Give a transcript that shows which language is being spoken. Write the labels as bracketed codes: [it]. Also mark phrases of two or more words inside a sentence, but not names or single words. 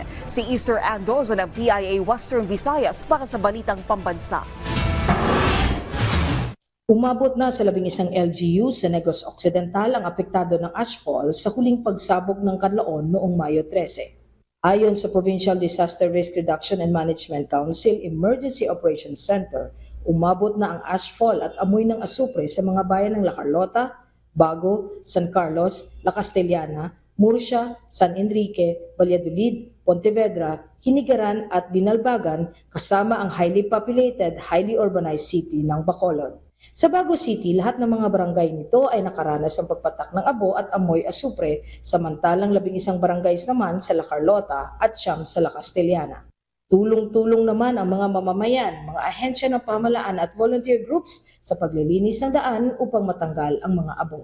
[tl] Si Easter Andozo ng PIA Western Visayas para sa Balitang Pambansa. Umabot na sa 11 LGU sa Negros Occidental ang apektado ng ashfall sa huling pagsabog ng Kanloon noong Mayo 13. Ayon sa Provincial Disaster Risk Reduction and Management Council Emergency Operations Center, umabot na ang ashfall at amoy ng asupre sa mga bayan ng La Carlota, Bago, San Carlos, La Castellana, Murcia, San Enrique, Valladolid, Pontevedra, Hinigaran at Binalbagan kasama ang [en] highly populated, highly urbanized city [tl] ng Bacolod. Sa Bago City, lahat ng mga barangay nito ay nakaranas ng pagpatak ng abo at amoy asupre, samantalang 11 barangays naman sa La Carlota at 9 sa La Castellana. Tulong-tulong naman ang mga mamamayan, mga ahensya ng pamahalaan at [en] volunteer groups [tl] sa paglilinis ng daan upang matanggal ang mga abo.